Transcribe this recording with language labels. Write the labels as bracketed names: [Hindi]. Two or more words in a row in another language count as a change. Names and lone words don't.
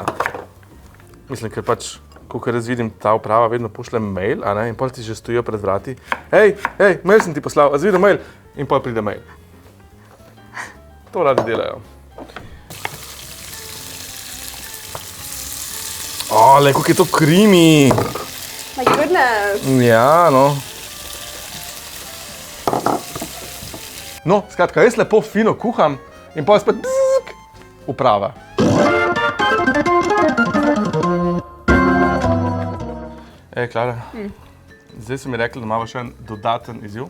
[Slovenian] Mislim, ker pač, kakor jaz vidim, ta uprava vedno pošle mail, a ne, in pol ti že stojijo pred vrati. Hej, mail sem ti poslal, a zvidel mail? In pol pride mail. To radi delajo. Le, kako je to creamy. [English] My goodness. [Slovenian] Ja, no. No, skratka, jaz lepo fino kuham in pol spet bzzk, uprava. Klara, zdaj si mi rekla, da imamo še en dodaten izziv.